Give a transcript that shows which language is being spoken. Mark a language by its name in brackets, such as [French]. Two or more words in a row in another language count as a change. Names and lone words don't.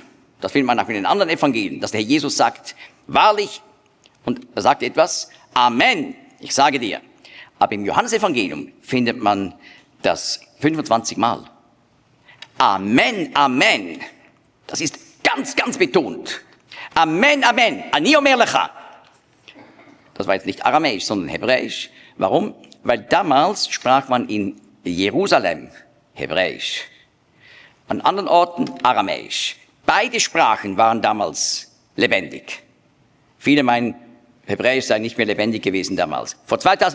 [German] Das findet man auch in den anderen Evangelien, dass der Herr Jesus sagt, wahrlich, und er sagt etwas, Amen, ich sage dir. Aber im Johannesevangelium findet man das 25 Mal. Amen, Amen. Das ist ganz, ganz betont. [Hebrew] אמן, אמן. אני אומר לך. [German] Das war jetzt nicht aramäisch, sondern hebräisch. Warum? Weil damals sprach man in Jerusalem hebräisch. An anderen Orten aramäisch. Beide Sprachen waren damals lebendig. Viele meinen, Hebräisch sei nicht mehr lebendig gewesen damals.